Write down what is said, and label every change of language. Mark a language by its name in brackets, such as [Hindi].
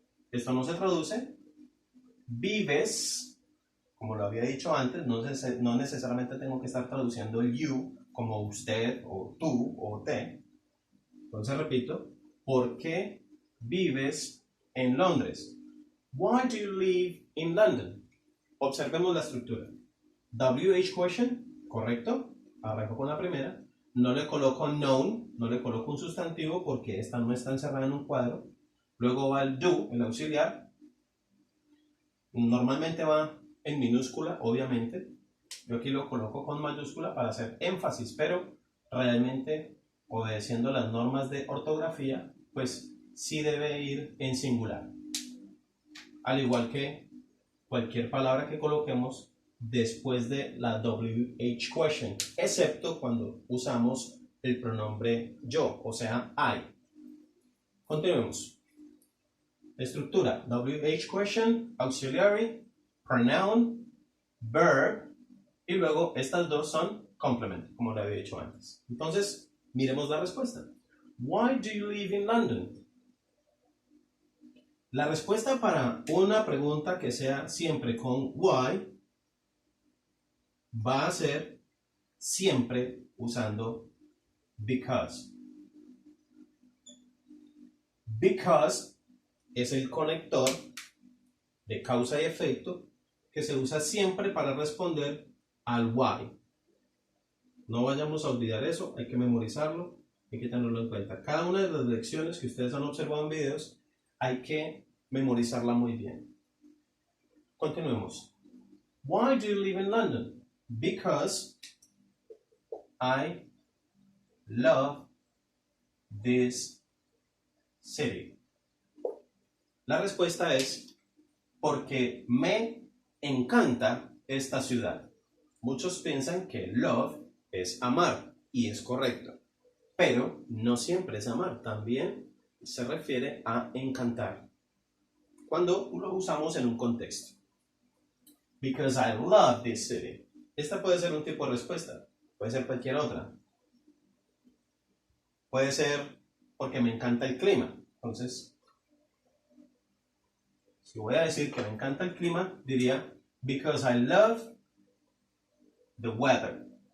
[Spanish] Esto no se traduce. Vives, como lo había dicho antes, no necesariamente tengo que estar traduciendo el you como usted o tú o te. Entonces repito, ¿por qué vives en Londres? [English] Why do you live in London? [Spanish] Observemos la estructura. WH question, correcto. Arranco con la primera. No le coloco noun, no le coloco un sustantivo porque esta no está encerrada en un cuadro. Luego va el do, el auxiliar. Normalmente va en minúscula, obviamente. Yo aquí lo coloco con mayúscula para hacer énfasis, pero realmente, obedeciendo las normas de ortografía, pues sí debe ir en singular. Al igual que cualquier palabra que coloquemos después de la WH question, excepto cuando usamos el pronombre yo, o sea, I. Continuemos. Estructura: WH question, auxiliary, pronoun, verb, y luego estas dos son complement, como le había dicho antes. Entonces, miremos la respuesta. [English] Why do you live in London? [Spanish] La respuesta para una pregunta que sea siempre con why va a ser siempre usando because. Because es el conector de causa y efecto que se usa siempre para responder al why. No vayamos a olvidar eso, hay que memorizarlo, hay que tenerlo en cuenta. Cada una de las lecciones que ustedes han observado en videos hay que memorizarla muy bien. Continuemos. [English] Why do you live in London? Because I love this city. [Spanish] La respuesta es porque me encanta esta ciudad. Muchos piensan que love es amar y es correcto, pero no siempre es amar, también se refiere a encantar cuando lo usamos en un contexto. [English] Because I love this city. [Spanish] Esta puede ser un tipo de respuesta, puede ser cualquier otra. Puede ser porque me encanta el clima. Entonces, si voy a decir que me encanta el clima, diría [English] because I love the weather.